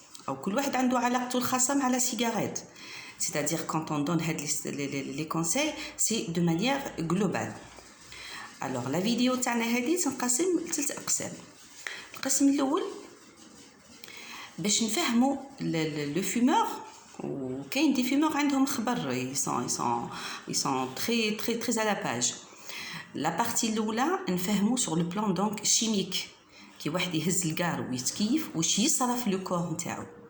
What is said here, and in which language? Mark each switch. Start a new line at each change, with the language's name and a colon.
Arabic: أو كل واحد عنده علاقته الخاصة مع la cigarette.
French: C'est-à-dire quand on donne les conseils, c'est de manière globale. Alors la vidéo
Arabic: تاعنا هذه تنقسم لثلاث أقسام. القسم الأول باش نفهموا le fumeur, وكاين دي fumeurs عندهم خبر,
French: ils sont très à la page. La partie
Arabic: الأولى نفهموا
French: sur le plan donc chimique,
Arabic: كي واحد يهز الكار ويتكيف واش يصرف لو كور نتاعو.